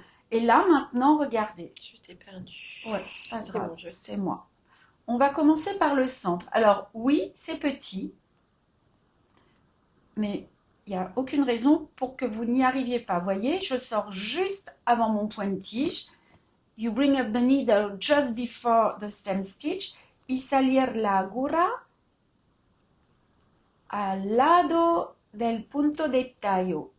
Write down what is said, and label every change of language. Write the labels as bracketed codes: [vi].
[fr] Et là, maintenant, regardez. Je t'ai perdu. Ouais, pas grave, c'est moi. On va commencer par le centre. Alors, oui, c'est petit. Mais il n'y a aucune raison pour que vous n'y arriviez pas. Vous voyez, je sors juste avant mon point-tige. [en] You bring up the needle just before the stem stitch. [es] Y salir la aguja al lado del punto de tallo.